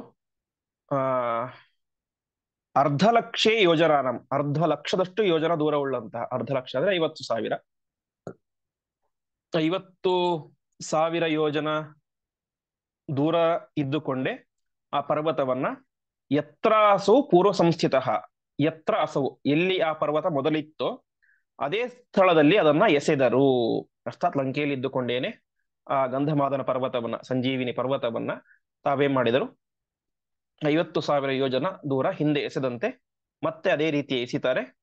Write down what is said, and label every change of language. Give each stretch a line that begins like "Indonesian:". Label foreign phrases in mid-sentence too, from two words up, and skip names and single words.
Kannada: ಆ
Sanskrit: ಅರ್ಧಲಕ್ಷೇ ಯೋಜನಾನಂ,
Kannada: ಅರ್ಧ ಲಕ್ಷದಷ್ಟು ಯೋಜನ ದೂರವುಳ್ಳಂತಹ, ಅರ್ಧ ಲಕ್ಷ ಅಂದ್ರೆ 50,000, 50,000 ಯೋಜನ ದೂರ ಇದ್ದುಕೊಂಡೆ ಆ ಪರ್ವತವನ್ನ
Sanskrit: ಯತ್ರ ಅಸೌ ಪೂರ್ವ ಸಂಸ್ಥಿತ, ಯತ್ರ ಅಸೌ,
Kannada: ಎಲ್ಲಿ ಆ ಪರ್ವತ ಮೊದಲಿತ್ತೋ ಅದೇ ಸ್ಥಳದಲ್ಲಿ ಅದನ್ನ ಎಸೆದರು. ಅರ್ಥಾತ್ ಲಂಕೆಯಲ್ಲಿ ಇದ್ದುಕೊಂಡೇನೆ ಆ ಗಂಧಮಾದನ ಪರ್ವತವನ್ನ, ಸಂಜೀವಿನಿ ಪರ್ವತವನ್ನ ತಾವೇನ್ ಮಾಡಿದರು, 50,000 ಯೋಜನ ದೂರ ಹಿಂದೆ ಎಸೆದಂತೆ ಮತ್ತೆ ಅದೇ ರೀತಿ ಎಸಿತಾರೆ.